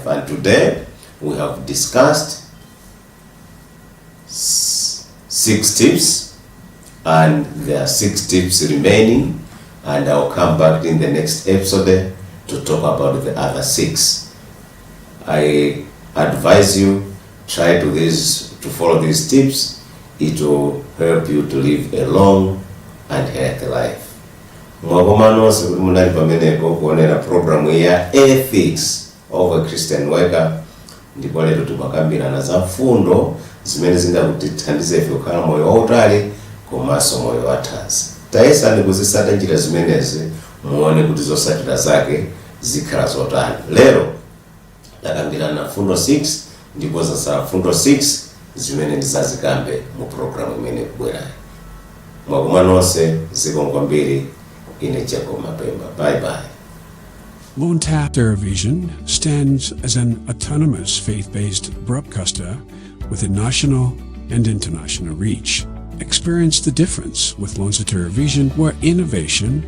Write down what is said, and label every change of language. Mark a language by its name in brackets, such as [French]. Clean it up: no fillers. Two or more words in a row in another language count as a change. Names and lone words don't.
[English] And today, we have discussed 6 tips, and there are 6 tips remaining, and I'll come back in the next episode to talk about the other 6. I advise you, try to follow these tips. It will help you to live a long and healthy life. [Nyanja] Mwagomanonse kuti munali pamenepo kuonera programu ya Ethics of a Christian Worker, ndipo lero timakambirana za mfundo zimene zingakutithandize ife kukhala moyo wautali komanso moyo wathanzi. Tayesani kuzisata njira zimenezi muone kuti zosatira zake zikhala zotani. Lero takambirana fundo 6 ndipo zasala fundo 6 zimene ndizazikambe mu programu imene kubwerayi. Mwakoma nonse, zikomo kwambiri. Ine Jacob Mapemba. [English] Bye bye. Luntha Television stands as an autonomous faith-based broadcaster with a national and international reach. Experience the difference with Luntha Television, where innovation